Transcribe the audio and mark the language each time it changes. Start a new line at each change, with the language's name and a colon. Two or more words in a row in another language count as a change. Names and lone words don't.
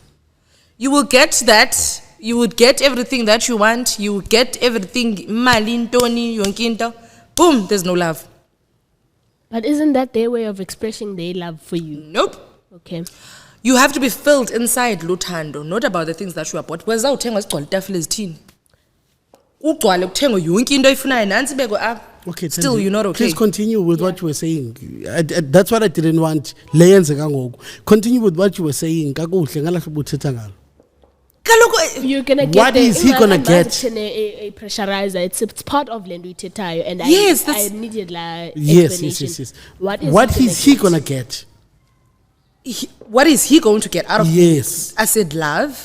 English: You will get that. You would get everything that you want. You will get everything. Boom, there's no love. But isn't that their way of expressing their love for you? Nope. Okay. You have to be filled inside luthando, not about the things that you are bought.
Xhosa: Weza uthenga sigcwala itafile ezithini? Ugcwale kuthengwa yonke into oyifunayo nansi bekwe apha.
English: Okay, Still, Thandi, you're not okay. Please continue with what you were saying. That's what I didn't want.
Xhosa: Leyenzeka ngoku.
English: Continue with what you were saying.
Xhosa: Kakuhle ngalahle ubuthetha ngalo.
English: You're gonna get What is he gonna get? A pressurizer. It's part of Lendo Itetayo, and Yes, I needed like Yes. explanation. What What is he gonna get? What is he going to get out of Yes. I said love,